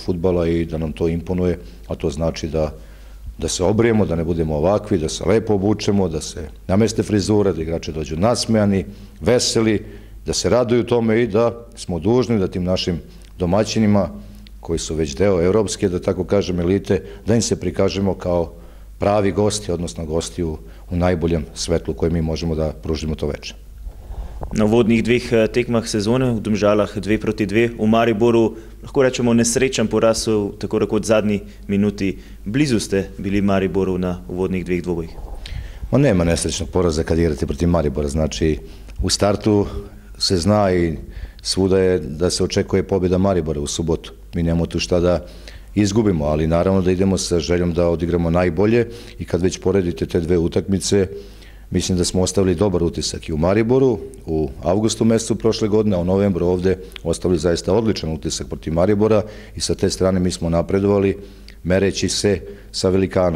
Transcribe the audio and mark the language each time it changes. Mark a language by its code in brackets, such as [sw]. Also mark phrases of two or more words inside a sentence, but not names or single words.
[sr] fudbala i da nam to imponuje, a to znači da se obrijemo, da ne budemo ovakvi, da se lepo obučemo, da se nameste frizure, da igrači dođu nasmejani, veseli, da se raduju tome i da smo dužni da tim našim domaćinima, koji su već deo evropske, da tako kažem, elite, da im se prikažemo kao pravi gosti, odnosno gosti u najboljem svetlu koje mi možemo da pružimo to veče. [sl] Na uvodnih dveh tekmah sezone, v Domžalah 2-2, v Mariboru, lahko rečemo nesrečen poraz v tako rekoč zadnji minuti. Blizu ste bili Mariboru na uvodnih dveh dvobojih. [sr] Ma nema nesrećnog poraza kad igrate protiv Maribora, znači u startu se zna i svuda je da se očekuje pobjeda Maribora u subotu. Mi nemamo tu šta da izgubimo, ali naravno da idemo sa željom da odigramo najbolje i kad već poredite te dve utakmice, mislim da smo ostavili dobar utisak i u Mariboru, u avgustu mesecu prošle godine, a u novembru ovde ostavili zaista odličan utisak protiv Maribora i sa te strane mi smo napredovali mereći se sa velikanom.